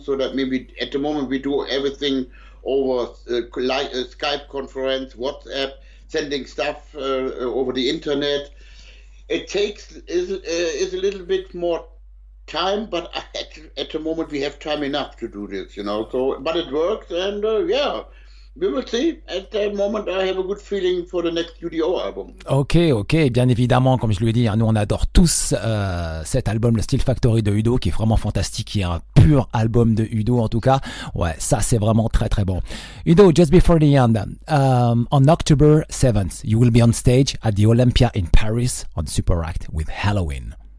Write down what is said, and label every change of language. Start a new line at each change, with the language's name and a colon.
English: So that maybe at the moment we do everything over Skype conference, WhatsApp, sending stuff over the internet. It takes is a little bit more time, but at the moment we have time enough to do this, So, but it works, and we will see. At the moment, I have a good feeling for the next u.d.o. album.
French: Ok, bien évidemment, comme je lui ai dit, nous on adore tous cet album, le Steel Factory de u.d.o, qui est vraiment fantastique, qui est un pur album de u.d.o. en tout cas. Ouais, ça c'est vraiment très très bon.
English: u.d.o, just before the end, on October 7th, you will be on stage at the Olympia in Paris on Super Act with Halloween.